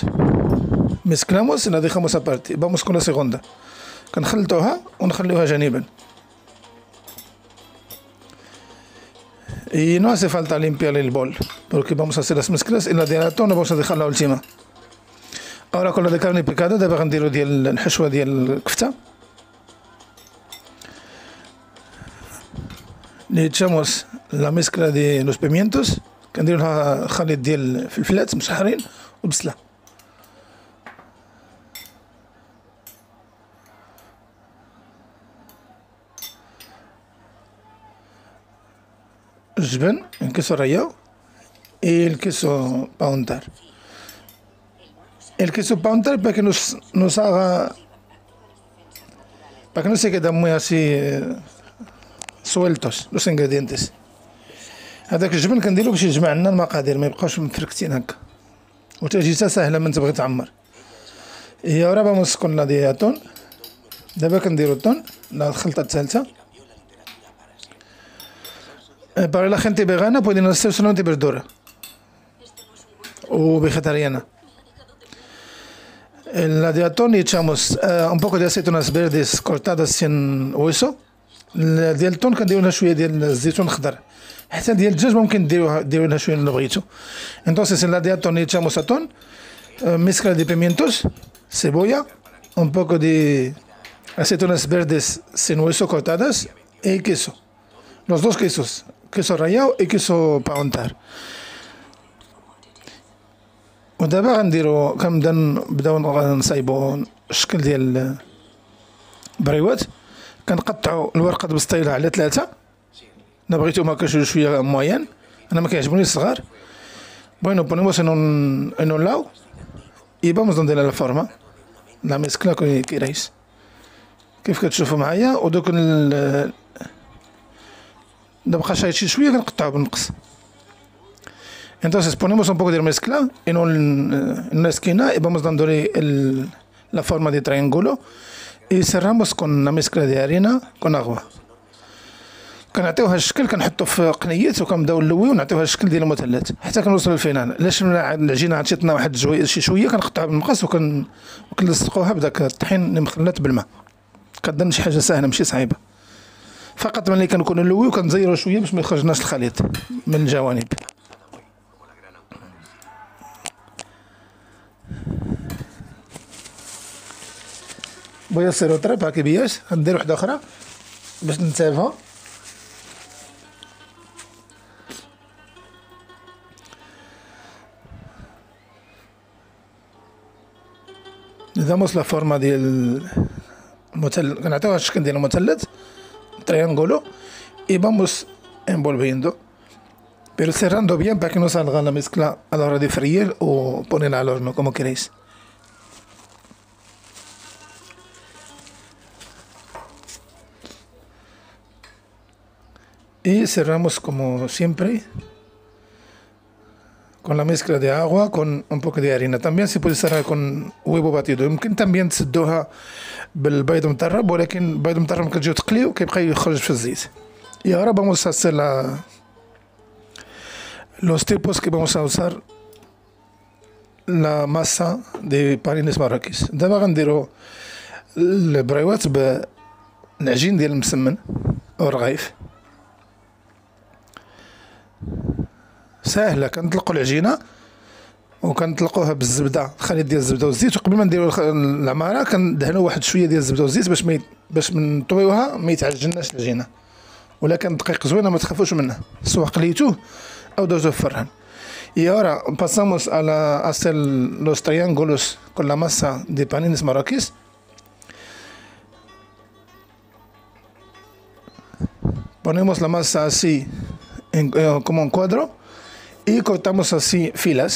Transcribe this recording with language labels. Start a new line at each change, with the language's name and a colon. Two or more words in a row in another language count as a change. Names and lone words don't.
Spanish: mezclamos y la dejamos aparte. Vamos con la segunda.
Arabic: كنخلطوها ونخليوها جانبا.
Spanish: Y no hace falta limpiar el bol, porque vamos a hacer las mezclas y la de atún vamos a dejar la última. Ahora con la de carne picada
Arabic: دابا غنديرو ديال الحشوة ديال الكفتة.
Spanish: Le echamos la mezcla de los pimientos,
Arabic: كنديرو لها خليط ديال الفلفلات مشحرين وبصلة. الجبن,
Spanish: el queso rallado y el queso para untar. El queso para untar para que nos haga, para que no se queden muy así sueltos los ingredientes.
Arabic: هذاك الجبن كنديرو باش يجمع لنا المقادير ما يبقاوش مفركتين هكا, وتجهيزها سهله من تبغي تعمر.
Spanish: Y ahora vamos con la de atún.
Arabic: دابا كنديرو الطون, الخلطه الثالثه.
Spanish: Para la gente vegana pueden hacer solamente verdura o vegetariana. En la de atún echamos un poco de aceitunas verdes cortadas sin hueso,
Arabic: ديال التون كنديرو لها شويه ديال الزيتون الخضر، حتى ديال الدجاج ممكن ديرو لها شويه اللي بغيتو.
Spanish: Entonces en la de atún echamos atún, mezcla de pimientos, cebolla, un poco de aceitunas verdes sin hueso cortadas y queso. Los dos quesos, queso rallado y queso para untar.
Arabic: ودابا غنديرو كنبداو نصايبو الشكل ديال البريوات. كنقطعو الورقه بسطيله على 3، انا بغيتو ما شويه موين، انا ما كيعجبوني الصغار.
Spanish: Bueno, ponemos en un lado y vamos donde la forma la mezcla que queráis.
Arabic: كيف كتشوفوا معايا. ودوك نبقى شي شويه كنقطعو بالنقص.
Spanish: Entonces ponemos un poco de mezcla en una esquina y vamos dándole la forma de triángulo y cerramos con la mezcla de harina con agua.
Arabic: كنعطيوها الشكل، كنحطو في قنيات وكنبداو نلويو ونعطيوها الشكل ديال المثلث حتى كنوصلو للفينال. علاش العجينه عطيتنا واحد شي شويه كنقطعوها بالمقص وكنلصقوها بداك الطحين اللي مخلط بالماء. كتظن شي حاجه سهله ماشي صعيبه، فقط ملي كنكونو نلويو كنزيرو شويه باش ما يخرجناش الخليط من الجوانب.
Spanish: Voy a hacer otra para que veáis.
Arabic: غندير وحده اخرى باش نتابعها.
Spanish: damos la forma del المثلث،
Arabic: كنعطيوها الشكل ديال المثلث
Spanish: triángulo y vamos envolviendo pero cerrando bien para que no salga la mezcla a la hora de freír o ponerla al horno como queréis. Y cerramos como siempre con la mezcla de agua con un poco de harina. También se puede cerrar con huevo batido.
Arabic: يمكن también تسدوها بالبيض مطرب، ولكن البيض مطرب كتجيو تقلي وكيبقى يخرج في الزيت.
Spanish: Y ahora vamos a hacer los tipos que vamos a usar la masa de panines marrakech.
Arabic: دابا غنديرو البريوات بالعجين ديال المسمن أو الرغيف. ساهله، كنطلقوا العجينه وكنطلقوها بالزبده، الخليط ديال الزبده والزيت. وقبل ما نديروا العماره كندهنوا واحد شويه ديال الزبده والزيت باش من نطويوها ما يتعجناش العجينه. ولكن دقيق زوينه ما تخافوش منه، سواء قليتوه او درتوه في الفران.
Spanish: Y ahora pasamos a hacer los triángulos con la masa de panines marroquíes. Ponemos la masa así como un cuadro y cortamos así filas.